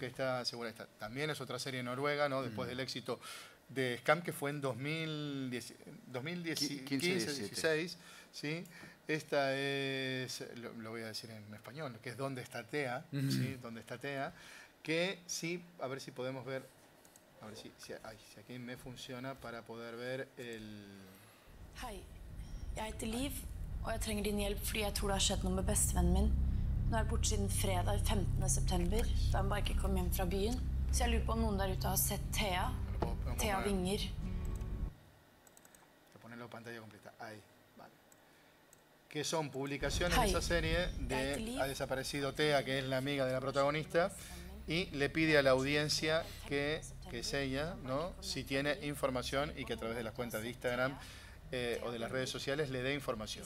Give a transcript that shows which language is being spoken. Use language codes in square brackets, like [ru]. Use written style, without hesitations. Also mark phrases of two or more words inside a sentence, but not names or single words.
[es] Que está segura, también es otra serie noruega, ¿no? Después del éxito de Scam, que fue en 2015-16, ¿sí? Esta es, lo voy a decir en español, que es Donde está Tea, ¿sí? Donde está Tea, que sí, a ver si podemos ver, a ver si aquí me funciona para poder ver el... [no] Hei, jeg heter Liv, og jeg trenger din hjelp fordi jeg tror det har skjedd noe med bestevennen min. Nå er jeg borte siden fredag 15. september, da han bare ikke kom hjem fra byen. Så jeg lurer på om noen der ute har sett Thea. Thea Winger. [es] Voy a ponerlo en pantalla completa, ahí, vale. Que son publicaciones de esa serie de ha desaparecido Thea, que es la amiga de la protagonista, y le pide a la audiencia que es ella, ¿no? Si tiene información y que a través de las cuentas de Instagram o de las redes sociales le dé información.